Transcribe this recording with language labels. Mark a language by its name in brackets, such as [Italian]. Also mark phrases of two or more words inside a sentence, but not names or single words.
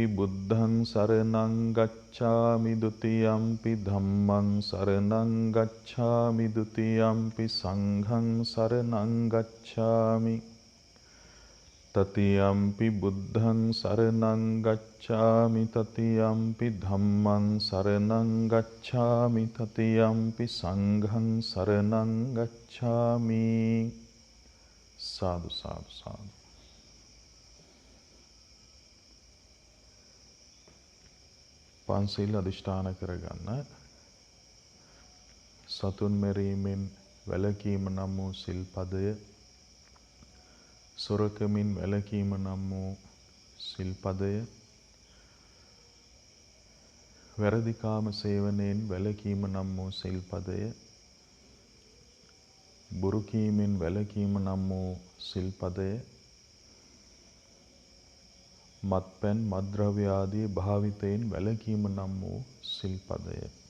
[Pali] බුද්ධං සරණං ගච්ඡාමි ဒ ුතියම්පි ධම්මං සරණං ගච්ඡාමි ဒ ුතියම්පි සංඝං සරණං ගච්ඡාමි တတိယံ පි බුද්ධං සරණං ගච්ඡාමි တတိယံ පි ධම්මං සරණං ගච්ඡාමි တတိယံ පි සංඝං සරණං ගච්ඡාමි. [Sinhala] සාදු සාදු සාදු. පන්සිල් අධිෂ්ඨාන කරගන්න. සතුන් මැරීමෙන් වැළකීම නම් වූ සිල්පදය, සොරකමින් වැළකීම නම් වූ සිල්පදය, වැරදි කාම සේවනයෙන් වැළකීම නම් වූ සිල්පදය, බොරු කීමෙන් වැළකීම නම් වූ සිල්පදය, මත්පැන් මත්ද්‍රව්‍ය ආදී භාවිතයෙන් වැළකීම නම් වූ සිල්පදය.